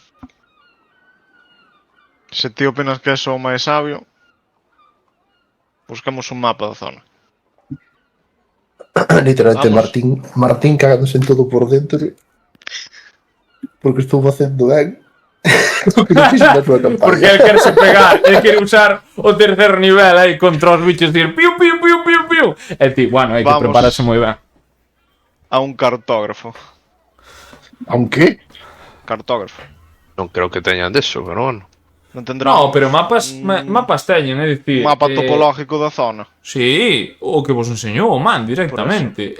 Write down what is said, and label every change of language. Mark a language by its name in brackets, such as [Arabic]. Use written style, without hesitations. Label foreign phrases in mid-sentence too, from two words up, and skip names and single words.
[Galician] Se ti opinas que é o máis sabio, buscamos un mapa da zona. Literalmente, Vamos. Martín cagándose en todo por dentro porque estou facendo ben. Porque él quere se pegar, él quere usar o tercer nivel aí contra os bichos, dir piu, piu, piu, piu, piu. E ti, bueno, hai que prepararse moi ben. A un cartógrafo. ¿A un qué? Cartógrafo. Non creo que teñan deso, pero bueno. Non tendrá No, pero mapas teñen, é dicir... un mapa topológico da zona. Sí, o que vos enseñou o man directamente.